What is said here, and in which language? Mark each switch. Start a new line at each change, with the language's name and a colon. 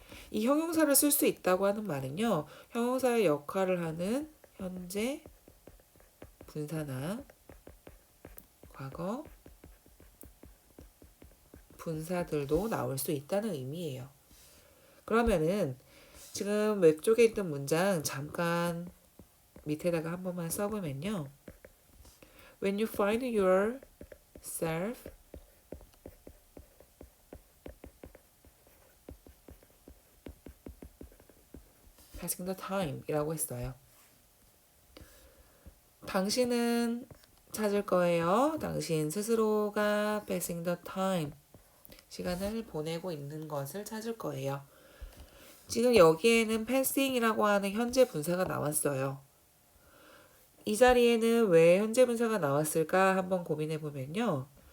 Korean: 이 형용사를 쓸 수 있다고 하는 말은요. 형용사의 역할을 하는 현재, 분사나 과거, 분사들도 나올 수 있다는 의미예요. 그러면은 지금 왼쪽에 있던 문장 잠깐 밑에다가 한 번만 써보면요.
English: When you find yourself passing the time
Korean: 이라고 했어요. 당신은 찾을 거예요. 당신 스스로가
English: passing the time
Korean: 시간을 보내고 있는 것을 찾을 거예요. 지금 여기에는 passing이라고 하는 현재 분사가 나왔어요. 이 자리에는 왜 현재 분사가 나왔을까 한번 고민해 보면요.